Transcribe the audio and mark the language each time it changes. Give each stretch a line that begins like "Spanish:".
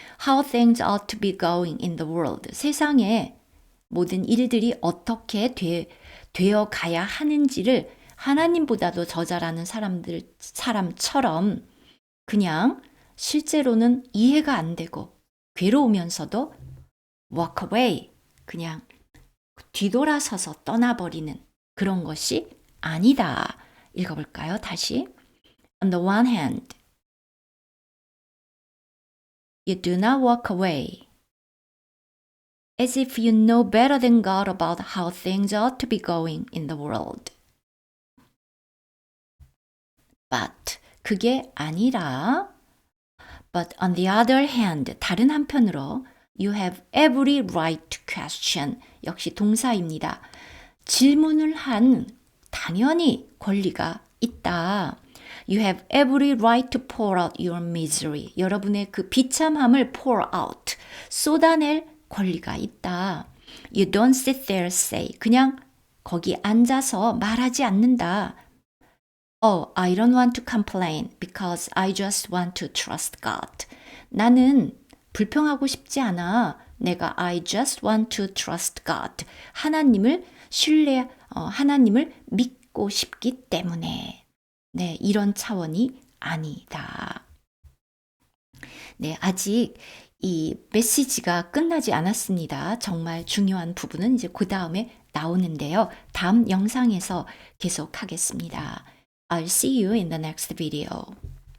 English: How things ought to be going in the world.
Korean: 세상에 모든 일들이 어떻게 되어 가야 하는지를 하나님보다도 더 잘 아는 사람처럼 그냥 실제로는 이해가 안 되고 괴로우면서도
English: walk away,
Korean: 그냥 뒤돌아서서 떠나버리는 그런 것이 아니다. 읽어볼까요? 다시.
English: On the one hand, you do not walk away as if you know better than God about how things ought to be going in the world. But
Korean: 그게 아니라
English: But on the other hand,
Korean: 다른 한편으로
English: you have every right to question.
Korean: 역시 동사입니다. 질문을 한 당연히 권리가 있다.
English: You have every right to pour out your misery.
Korean: 여러분의 그 비참함을 pour out, 쏟아낼 권리가 있다.
English: You don't sit there say,
Korean: 그냥 거기 앉아서 말하지 않는다.
English: Oh, I don't want to complain because I just want to trust God.
Korean: 나는 불평하고 싶지 않아. 내가
English: I just want to trust God.
Korean: 하나님을 하나님을 믿고 싶기 때문에. 네, 이런 차원이 아니다. 네, 아직 이 메시지가 끝나지 않았습니다. 정말 중요한 부분은 이제 그 다음에 나오는데요. 다음 영상에서 계속하겠습니다.
English: I'll see you in the next video.